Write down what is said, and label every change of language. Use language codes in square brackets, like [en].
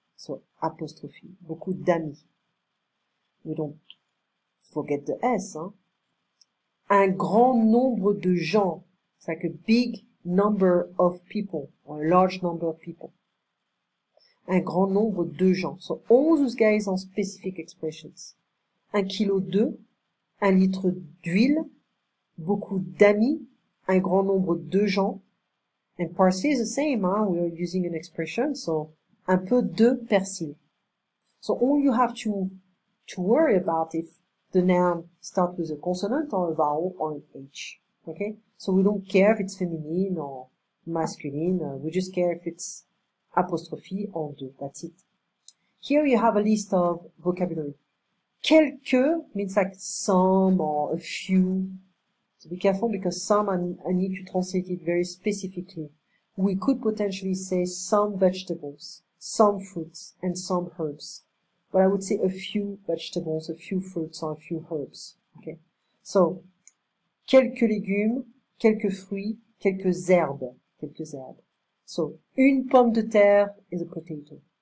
[en] So apostrophe. [fr] Beaucoup d'amis. [en] We don't forget the S. [fr] Un grand nombre de gens. [en] It's like a big number of people, or a large number of people. [fr] Un grand nombre de gens. [en] So all those guys are specific expressions. [fr] 1 kilo de, 1 litre d'huile, beaucoup d'amis, un grand nombre de gens. [en] And parsley is the same, we are using an expression, so [fr] un peu de persil. [en] So all you have to worry about if the noun starts with a consonant or a vowel or an H. Okay? So we don't care if it's feminine or masculine, we just care if it's apostrophe or de, that's it. Here you have a list of vocabulary. Quelques means like some or a few. So be careful because some I need to translate it very specifically. We could potentially say some vegetables, some fruits, and some herbs. But I would say a few vegetables, a few fruits, or a few herbs. Okay? [fr] So, quelques légumes, quelques fruits, quelques herbes, quelques herbes. [en] So, [fr] une pomme de terre [en] is a potato.